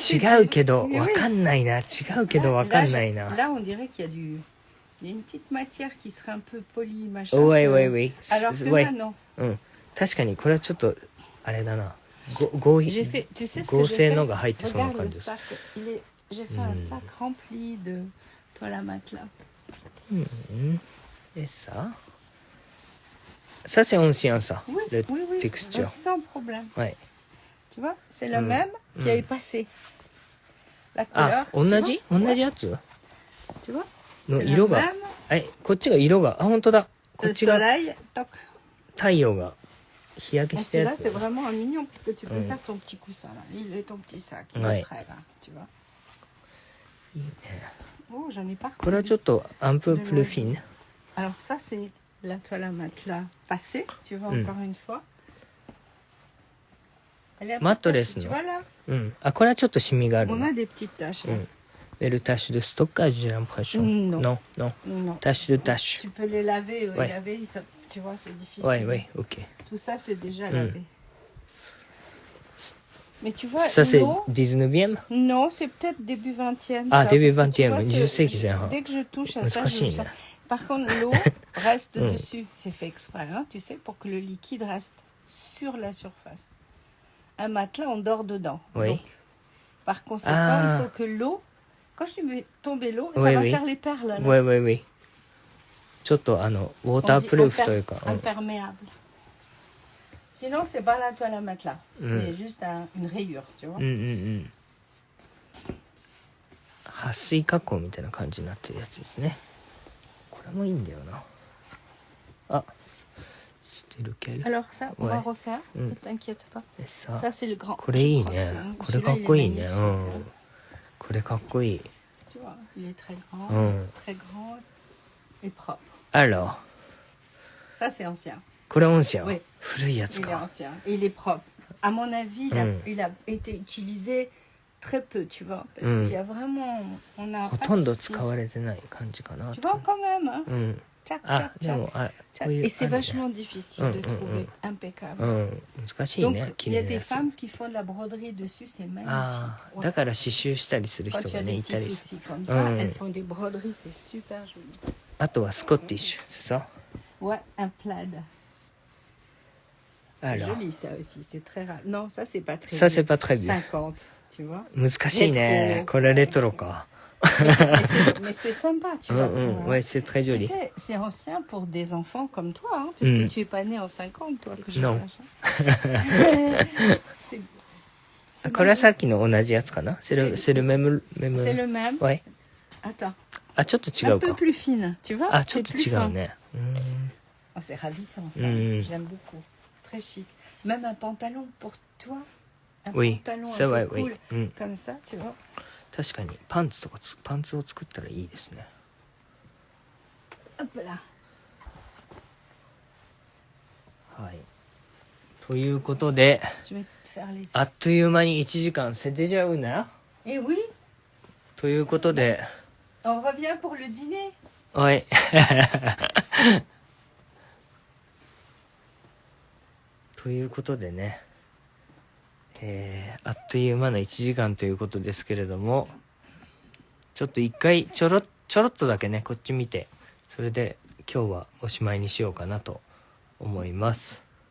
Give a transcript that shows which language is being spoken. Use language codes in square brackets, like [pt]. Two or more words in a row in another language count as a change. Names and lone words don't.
[fr] Ça, c'est [ja] 違うけど、 [fr] du- [ja] わかんないな。違うけど、わかんないな。 [fr] Là, on dirait qu'il y a du... Il y a une petite matière qui serait un peu polie, machin. Oui, que- oui, oui. Alors que Ouais. là, non. [ja] うん。確かに、これはちょっと、あれだな。合 [fr] J'ai fait... Tu sais ce que [ja] 合 [fr] j'ai [ja] 成 [fr] fait? [ja] のが入ってそうな [fr] Regarde [ja] 感 [fr] le [ja] じです。 [fr] sac. J'ai fait un sac rempli de toile à matelas. Et ça Ça, c'est ancien, ça. Oui, Le oui, oui. texture. Sans problème. Ouais. Tu vois, c'est le même qui a effacé. La couleur. [ja] あ、同 [fr] tu [ja] じ [fr] vois? [ja] 同じやつ [fr] Tu vois? [ja] の [fr] C'est le [ja] 色が [fr] même. [ja] はいこっちが色があ本当だこ [fr] Le [ja] っちが [fr] soleil, toc. [ja] 太陽が日焼け [fr] Et [ja] したや [fr] celui-là, [ja] つ [fr] c'est vraiment un mignon parce que tu peux faire ton petit coussin là. Il est ton petit sac. Il Ouais. est prêt là. Tu vois? Oh, j'en ai pas [ja] これはちょっとアンププルフィン [fr] Alors ça, c'est la toile à matelas passée. Tu vois, encore une fois. Elle est un peu Mattress, tachée, tu non? vois là? [ja] うんあこれはちょっとシミがある [fr] On [ja] な [fr] a des petites taches là. Et le tache de stockage j'ai l'impression Non. non non Non. tache de tache Tu peux les laver, Ouais. laver, ça, tu vois, c'est difficile. ouais ouais ok Tout ça, c'est déjà lavé. Mais tu vois, ça c'est l'eau, 19e non, c'est peut-être début 20e. Ah, ça, début parce que tu 20e, vois, je sais que c'est un- Dès que je touche à ça, un je le scratching. sens. Par contre, l'eau reste dessus. C'est fait exprès, hein, tu sais, pour que le liquide reste sur la surface. Un matelas, on dort dedans. Oui. Donc, par conséquent, Ah. il faut que l'eau quand tu mets ton vélo, ça va faire les perles. Là. Oui, oui, oui. [ja] ちょっとウォータープルーフというか。 [fr] Imperméable. Sinon, c'est pas la toile à matelas. C'est juste une rayure, tu vois. [ja] 撥水加工みたいな感じになってるやつですね。これもいいんだよな。あ、してるけど。 [fr] Alors ça, on va refaire. Ne t'inquiète pas. Ça, c'est le grand. [ja] これいいね。これかっこいいね。うん。これかっこいい。 [fr] Tu vois, il est très grand, très grand et propre. Alors. Ça, c'est ancien. [ja] これアンシャン。古いやつか。 [fr] Il est ancien. Il est propre. À mon avis, il a été utilisé très peu, tu vois. Parce qu'il y a vraiment... On a [ja] ほとんど使われてない感じかな。 [fr] Tu vois, quand même. Hein? Tchac, tchac, tchac. Et c'est vachement difficile de trouver impeccable. Donc, il y a des femmes qui font de la broderie dessus, c'est magnifique. [ja] だから刺繍したりする人がねいたりする。 [fr] Comme ça, elles font des broderies, c'est super joli. [ja] あとはスコッティッシュ、 [fr] c'est ça? Ouais, un plaid. C'est joli ça aussi, c'est très rare. Non, ça c'est pas très Ça c'est pas très bien. 50, tu vois. [ja] 難しいね。これレトロか。 [fr] Mais c'est sympa, tu vois. Ouais, c'est très joli. Tu sais, c'est ancien pour des enfants comme toi, hein, puisque tu es pas né en 50, toi, que je sache. C'est [ja] これはさっきの同じやつかな？ [fr] C'est le même. C'est le même. Ouais. Attends. [ja] あ、ちょっと違うか。 [fr] Un peu plus fine, tu vois. [ja] あ、ちょっと違うね。 [fr] Oh, c'est ravissant ça. J'aime beaucoup. Très chic. Même un pantalon pour toi. Un pantalon un peu cool. Comme ça, tu vois. [ja] 確かにパンツを作ったらいいですね。 [fr] Hop là. [ja] はい。ということで、あっという間に1時間せてちゃうな。 [fr] Eh oui. [ja] ということで。 [fr] On revient pour le dîner. [ja] はい。ということでね。あっという間の1時間ということですけれども、ちょっと一回ちょろっとだけねこっち見て、それで今日はおしまいにしようかなと思います。